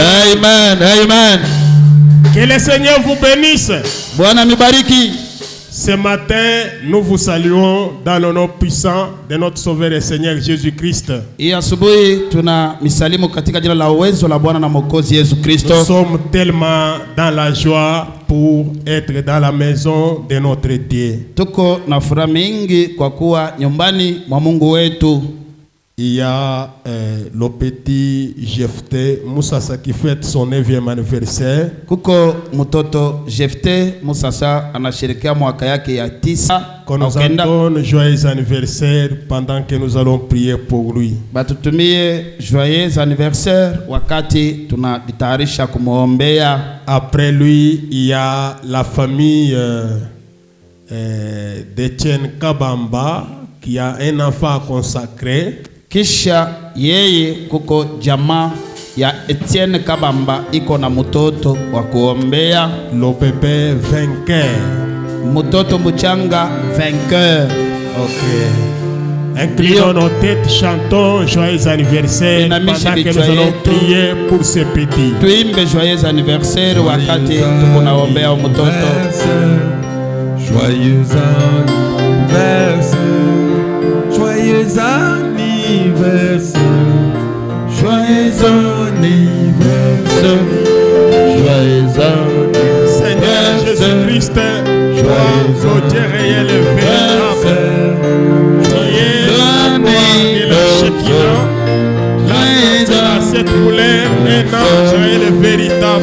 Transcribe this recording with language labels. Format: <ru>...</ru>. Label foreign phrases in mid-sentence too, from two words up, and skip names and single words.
<fr>Amen, amen. Que le Seigneur vous bénisse.</fr> <sw>Bwana mibariki.</sw> <fr>Ce matin, nous vous saluons dans le nom puissant de notre Sauveur et Seigneur Jésus-Christ.</fr> <sw>Hii asubuhi tuna misalimu katika jina la uwezo la Bwana na Mwokozi Yesu Kristo.</sw> <fr>Nous sommes tellement dans la joie pour être dans la maison de notre Dieu.</fr> <sw>Tuko na furaha mingi kwa kuwa nyumbani mwa Mungu wetu.</sw> <fr>Il y a le petit Jephté Moussassa qui fête son 9e anniversaire.</fr> <sw>Kuko mtoto Jephté Moussassa anasherehekea mwaka yake ya 9.</sw> <fr>Qu'on nous donne joyeux anniversaire pendant que nous allons prier pour lui.</fr> <sw>Batutumie</sw> <fr>joyeux anniversaire</fr> <sw>wakati tunajitayarisha kumwombea.</sw> <fr>Après lui, il y a la famille d'Etienne Kabamba qui a un enfant consacré.</fr> <sw>Kisha yeye kuko jamaa ya Etienne Kabamba iko na mtoto wa kuombea,</sw> <fr>le bébé vainqueur.</fr> <sw>Mtoto mchanga vainqueur.</sw> <fr>OK. Inclinons nos têtes, chantons joyeux anniversaire pendant que nous allons prier pour ce petit.</fr> <sw>Tuimbe</sw> <fr>joyeux anniversaire</fr> <sw>wakati tukunaombea mtoto.</sw> <fr>Joyeux anniversaire. Joyeux anniversaire. Joyeux anniversaire. Joyeux anniversaire. Seigneur Jésus-Christ, toi, au Dieu réel et véritable, tu es la gloire et la Shekinah, la cette couleur, un ange réel et véritable.</fr>